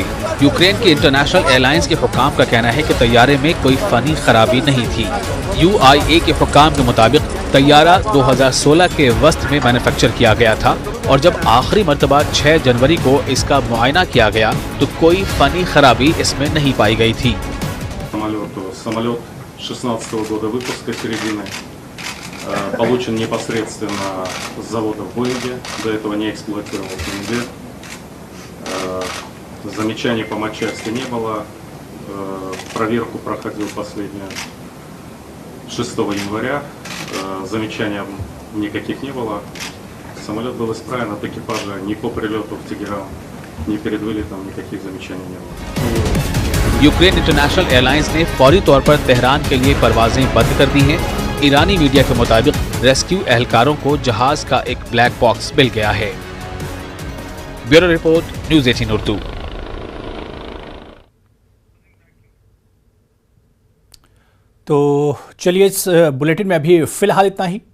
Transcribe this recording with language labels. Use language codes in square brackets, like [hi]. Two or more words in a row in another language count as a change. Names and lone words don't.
[ur] یوکرین کے انٹرنیشنل ایئر لائنز کے حکام کا کہنا ہے کہ طیارے میں کوئی فنی خرابی نہیں تھی۔ UIA کے حکام کے مطابق طیارہ 2016 کے وسط میں مینوفیکچر کیا گیا تھا اور جب آخری مرتبہ 6 جنوری کو اس کا معائنہ کیا گیا تو کوئی فنی خرابی اس میں نہیں پائی گئی تھی۔ [ru] Самолет 16 года выпуска середины, получен непосредственно с завода в Боинге, до этого не эксплуатировался нигде. Замечаний по матчасти не было, проверку проходил последнюю 6 января, замечаний никаких не было. Самолет был исправен, от экипажа ни по прилету в Тегеран, ни перед вылетом никаких замечаний не было. [ur] یوکرین انٹرنیشنل ایئر لائنز نے فوری طور پر تہران کے لیے پروازیں بند کر دی ہیں۔ ایرانی میڈیا کے مطابق ریسکیو اہلکاروں کو جہاز کا ایک بلیک باکس مل گیا ہے۔ بیورو رپورٹ، نیوز 18 اردو۔ تو چلیے اس بلیٹن میں ابھی فی الحال اتنا ہی۔